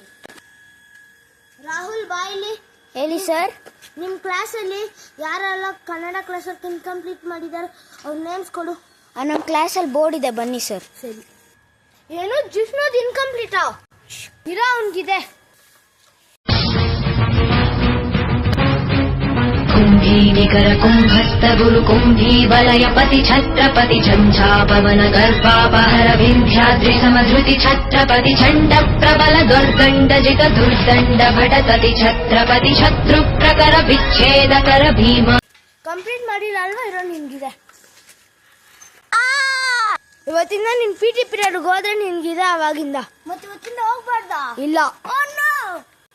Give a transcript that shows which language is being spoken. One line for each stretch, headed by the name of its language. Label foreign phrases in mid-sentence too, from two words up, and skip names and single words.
Kannada: ರಾಹುಲ್ ಬಾಯಿಲಿ. ಹೇಳಿ ಸರ್. ನಿಮ್ಮ ಕ್ಲಾಸಲ್ಲಿ ಯಾರೆಲ್ಲ ಕನ್ನಡ ಕ್ಲಾಸಲ್ಲಿ ಇನ್ಕಂಪ್ಲೀಟ್ ಮಾಡಿದ್ದಾರೆ ಅವ್ರ ನೇಮ್ಸ್ ಕೊಡು. ನಮ್ಮ ಕ್ಲಾಸಲ್ಲಿ ಬೋರ್ಡ್ ಇದೆ, ಬನ್ನಿ ಸರ್. ಸರಿ. ಏನು ಜಿಷ್ಣುದ್ ಇನ್ಕಂಪ್ಲೀಟಾ? ಇರೋ ಅವನಿಗಿದೆ.
Sanskrit: कुम्भीनिकर कुम्भस्थ गुरु कुम्भी वलय पति छत्रपति झञ्झापवन गर्भापहर विन्ध्याद्रि समधृति छत्रपति चण्ड प्रबल दुर्दण्ड जित दुर्दण्ड भटतति छत्रपति शत्रु प्रकर विच्छेदकर भीम.
Kannada: ಕಂಪ್ಲೀಟ್ ಮಾಡಿಲ್ಲ ಅಲ್ವಾ? ಇರೋ ನಿನ್ಗಿದೆ. ಇವತ್ತಿಂದ ನಿನ್
English: PT periodಗೆ
Kannada: ಹೋದ್ರೆ ನಿನ್ಗಿದೆ. ಅವಾಗಿಂದ ಮತ್ತೆ ಇವತ್ತಿಂದ ಹೋಗ್ಬಾರ್ದಾ? ಇಲ್ಲ.
English: Oh no!